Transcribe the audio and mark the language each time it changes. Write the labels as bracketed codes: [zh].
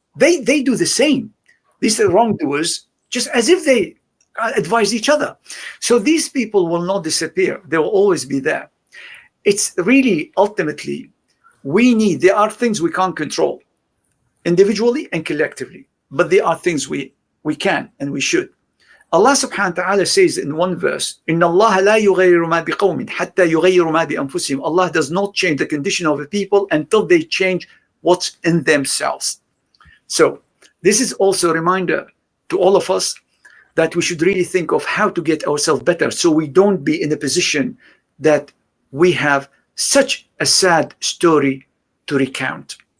[en] They do the same. These are wrongdoers, just as if they advise each other. So these people will not disappear. They will always be there. It's really, ultimately, there are things we can't control, individually and collectively, but there are things we can and we should. [ar] Allah subhanahu wa ta'ala [en] says in one verse, [ar] إِنَّ اللَّهَ لَا يُغَيِّرُ مَا بِقَوْمٍ حَتَّى يُغَيِّرُ مَا بِأَنفُسِهِمْ. [en] Allah does not change the condition of the people until they change what's in themselves. So this is also a reminder to all of us that we should really think of how to get ourselves better, so we don't be in a position that we have such a sad story to recount.